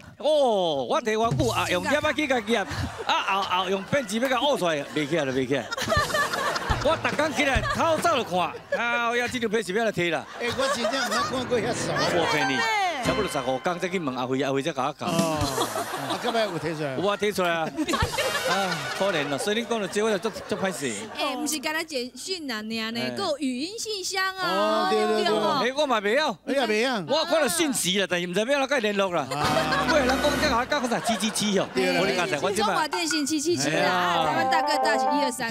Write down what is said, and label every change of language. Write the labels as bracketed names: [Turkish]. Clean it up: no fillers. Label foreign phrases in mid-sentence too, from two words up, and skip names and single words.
[Min Nan Chinese] 哦，我摕偌久啊，用夹仔去甲夹，啊后用编辑要甲挖出来，袂起来就袂起来。我逐工起来透早就看，啊，呀，这张批是要来摕啦。哎，我真正毋捌看过遐少。我无骗你，差不多15工再去问阿辉，阿辉才甲我讲。哦，啊，到尾有摕出来？有啊，摕出来啊。啊，可怜了，所以你讲到这，我就足歹势。哎，不是干那简讯啊，那呢，还有语音信箱啊。哦，对对对。哎，我嘛袂晓，你也袂晓。我看到信息啦，但是唔知要哪个联络啦。为人讲这个讲啥777哦，我你刚才我中华电信777啊，台湾大哥大是123。